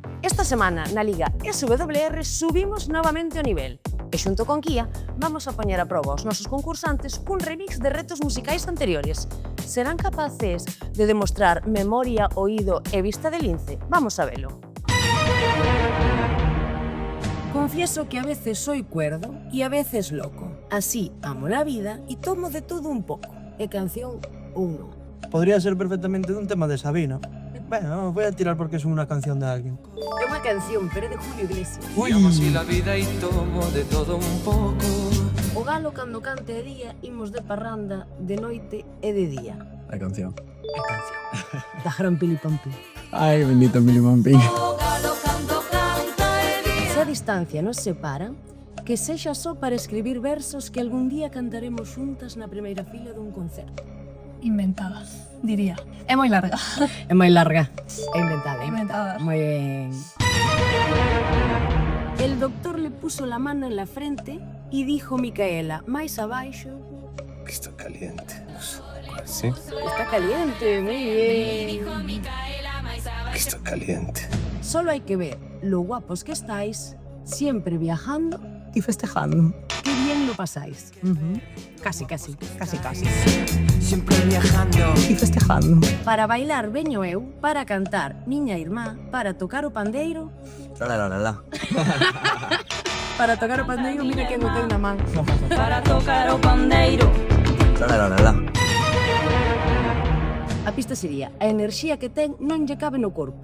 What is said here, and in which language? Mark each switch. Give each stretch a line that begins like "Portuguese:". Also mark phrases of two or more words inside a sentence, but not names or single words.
Galician: Esta semana na Liga SWR subimos novamente o nivel e xunto con Kia vamos a poñer a proba os nosos concursantes cun remix de retos musicais anteriores. Serán capaces de demostrar memoria, oído e vista de lince? Vamos a velo.
Spanish: Confieso que a veces soy cuerdo y a veces loco. Así amo la vida y tomo de todo un poco.
Galician: E canción 1.
Spanish: Podría ser perfectamente dun tema de Sabina. Bueno, voy a tirar porque es una canción de alguien.
Galician: É unha canción, pero é de Julio Iglesias. Uy.
Spanish: Amo así la vida y tomo de todo un poco.
Galician: O galo cando cante de día, imos de parranda de noite e de día.
Spanish: La canción.
Galician: A canción. Da gran pilipampi.
Spanish: Ay, bendito Milly Mamping.
Galician: Se a distancia nos separa, que sexa só para escribir versos que algún día cantaremos xuntas na primeira fila dun concerto. Inventada, diría. É moi larga. É moi larga. É inventada. Inventada. Moi ben.
Spanish: El doctor le puso la mano en la frente y dijo Micaela,
Galician: máis abaixo.
Spanish: Que está caliente. ¿Sí? Está caliente, muy bien. Que está caliente. Solo hay que ver lo guapos que estáis, siempre viajando. Y festejando. Qué bien lo pasáis. Casi, casi. Siempre viajando. Y festejando.
Galician: Para bailar veño eu, para cantar miña irmá, para tocar o pandeiro. Para tocar o pandeiro, mira quen o ten na man. Para tocar o pandeiro. A pista sería, a enerxía que ten non lle cabe no corpo.